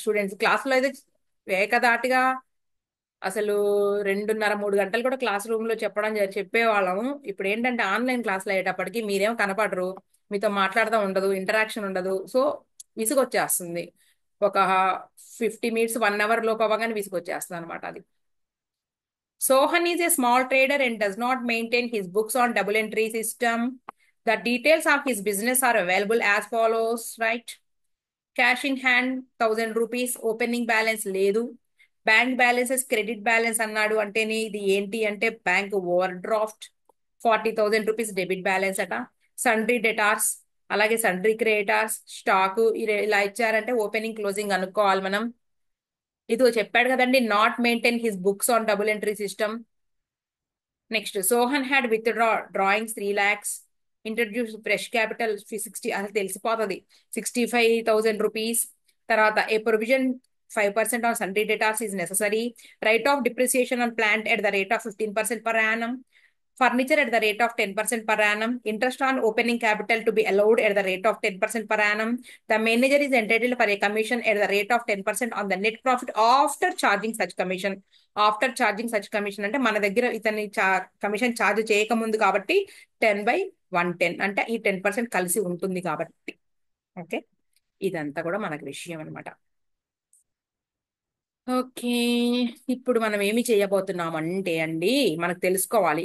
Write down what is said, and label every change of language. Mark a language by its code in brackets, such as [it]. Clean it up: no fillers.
[te] Students క్లాసులో అయితే ఏకదాటిగా అసలు 2:30 3 గంటలు కూడా క్లాస్ రూమ్ లో చెప్పేవాళ్ళము. ఇప్పుడు ఏంటంటే ఆన్లైన్ క్లాసులు అయ్యేటప్పటికి మీరేం కనపడరు, మీతో మాట్లాడదాం ఉండదు, ఇంటరాక్షన్ ఉండదు. సో విసుగొచ్చేస్తుంది. ఒక 50 మినిట్స్ 1 అవర్ లోపు అవ్వగానే విసుగొచ్చేస్తుంది అనమాట అది. [en] Sohan is a small trader and does not maintain his books on double entry system. The details of his business are available as follows, right? Cash in hand 1,000 rupees, opening balance [te] లేదు. Bank balances credit balance అన్నాడు అంటేనే ఇది ఏంటి అంటే bank over draft. 40,000 rupees debit balance అట. Sundry debtors, అలాగే sundry creditors, stock ఇలా ఇచ్చారంటే ఓపెనింగ్ క్లోజింగ్ అనుకోవాలి మనం. ఇదిగో చెప్పాడు కదండి, [en] Not maintain his books on double entry system. Next Sohan had drawings 3 lakhs, introduce fresh capital 60, [te] అసలు తెలిసిపోతుంది, [en] 65,000 rupees. [te] తర్వాత [en] A provision 5% on sundry debtors is necessary. Write off depreciation on plant at the rate of 15% per annum. Furniture at the rate of 10% per annum. Interest on opening capital to be allowed at the rate of 10% per annum. The manager is entitled for a commission at the rate of 10% on the net profit after charging such commission. After charging such commission [te] అంటే మన దగ్గర ఇతని commission charge చేయకముందు కాబట్టి 10/110 అంటే ఈ 10% కలిసి ఉంటుంది కాబట్టి. ఓకే, ఇదంతా కూడా మనకి విషయం అనమాట. ఓకే, ఇప్పుడు మనం ఏమి చేయబోతున్నాం అంటే అండి, మనకు తెలుసుకోవాలి.